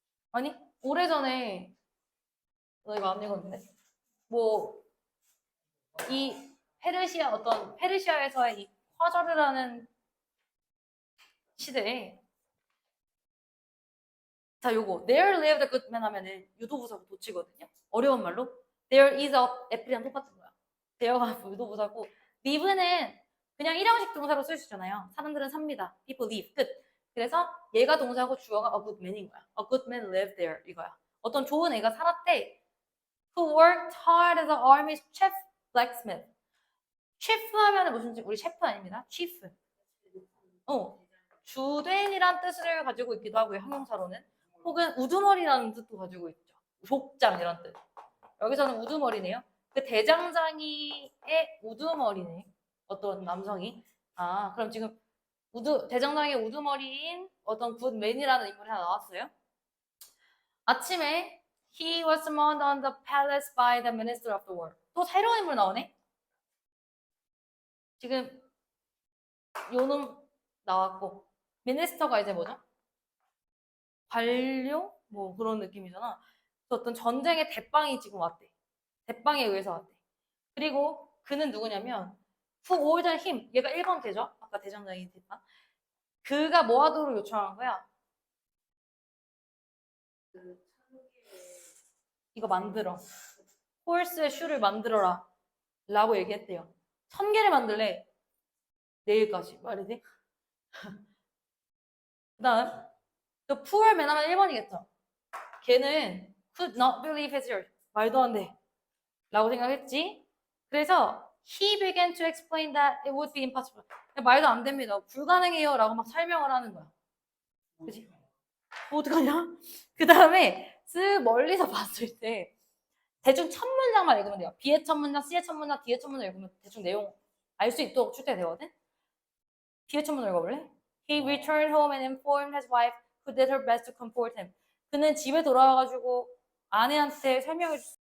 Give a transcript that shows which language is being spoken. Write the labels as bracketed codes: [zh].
[ko] 아니 오래전에 너 이거 안 읽었는데 뭐 이 페르시아에서의 이 화저르라는 시대에 자 요거 [en] there lived a good man [ko] 하면은 유도부사고 도치거든요. 어려운 말로 [en] there is a [ko] 애플이랑 똑같은 거야. there가 유도부사고 live는 그냥 일형식 동사로 쓸 수 있잖아요. 사람들은 삽니다. [en] people live [ko] 끝. 그래서 얘가 동사고 주어가 a good man인 거야. [en] a good man lived there [ko] 이거야. 어떤 좋은 애가 살았대. [en] who worked hard as an army chef blacksmith. [ko] 셰프 하면은 무슨 우리 셰프 아닙니다. [en] chief. [ko] 주된이란 뜻을 가지고 있기도 하고요. 형용사로는. 혹은 우두머리라는 뜻도 가지고 있죠. 족장 이런 뜻. 여기서는 우두머리네요. 그 대장장이의 우두머리네. 어떤 남성이. 그럼 지금 대정당의 우두머리인 어떤 굿맨이라는 인물이 하나 나왔어요. 아침에 [en] he was summoned on the palace by the minister of the war. [ko] 또 새로운 인물 나오네. 지금 요놈 나왔고 미니스터가 이제 뭐죠? 관료? 뭐 그런 느낌이잖아. 어떤 전쟁의 대빵이 지금 왔대. 대빵에 의해서 왔대. 그리고 그는 누구냐면 [en] who ordered him. [ko] 얘가 1번 대죠? 아까 대장장이 대빵. 그가 뭐 하도록 요청한 거야? 이거 만들어. 홀스의 슈를 만들어라. 라고 얘기했대요. 1000개를 만들래. 내일까지. 말이 돼? 그 다음 [en] The poor man [ko] 하면 1번이겠죠. 걔는 [en] could not believe his ears. [ko] 말도 안 돼. 라고 생각했지. 그래서 [en] he began to explain that it would be impossible. [ko] 말도 안 됩니다. 불가능해요. 라고 막 설명을 하는 거야. 그치? 뭐 어떡하냐? 그 다음에 쓱 멀리서 봤을 때 대충 첫 문장만 읽으면 돼요. B의 첫 문장, C의 첫 문장, D의 첫 문장 읽으면 대충 내용 알 수 있도록 출제되거든. B의 첫 문장 읽어볼래? [en] He returned home and informed his wife who did her best to comfort him. [ko] 그는 집에 돌아와가지고 아내한테 설명해